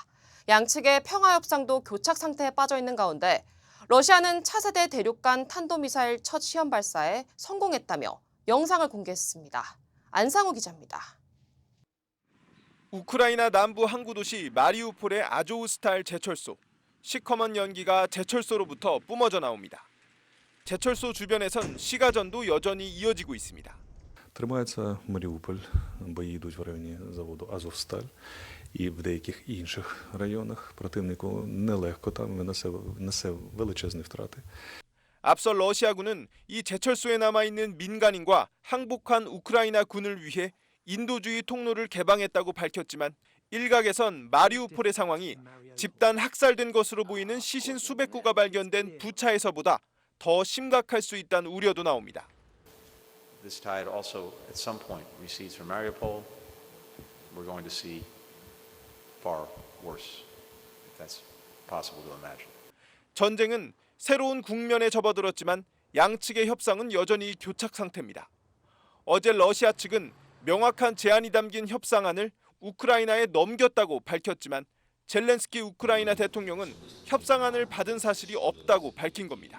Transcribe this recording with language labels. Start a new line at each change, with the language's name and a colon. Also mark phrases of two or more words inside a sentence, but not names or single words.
Korean: 양측의 평화 협상도 교착 상태에 빠져 있는 가운데 러시아는 차세대 대륙간 탄도미사일 첫 시험 발사에 성공했다며 영상을 공개했습니다. 안상우 기자입니다. 우크라이나 남부 항구 도시 마리우폴의 아조우스탈 제철소. 시커먼 연기가 제철소로부터 뿜어져 나옵니다. 제철소 주변에선 시가전도 여전히 이어지고 있습니다.
Ukrainian: Тримається Маріуполь, бої йдуть в районі заводу «Азовсталь» і в деяких інших районах. Противнику нелегко там, несе величезні втрати.
Korean: 앞서 러시아군은 이 제철소에 남아있는 민간인과 항복한 우크라이나 군을 위해 인도주의 통로를 개방했다고 밝혔지만 일각에선 마리우폴의 상황이 집단 학살된 것으로 보이는 시신 수백 구가 발견된 부차에서보다 더 심각할 수 있다는 우려도 나옵니다.
English: This tide also, at some point, recedes from Mariupol. We're going to see far worse, if that's possible to imagine.
Korean: 전쟁은 새로운 국면에 접어들었지만 양측의 협상은 여전히 교착 상태입니다. 어제 러시아 측은 명확한 제안이 담긴 협상안을 우크라이나에 넘겼다고 밝혔지만 젤렌스키 우크라이나 대통령은 협상안을 받은 사실이 없다고 밝힌 겁니다.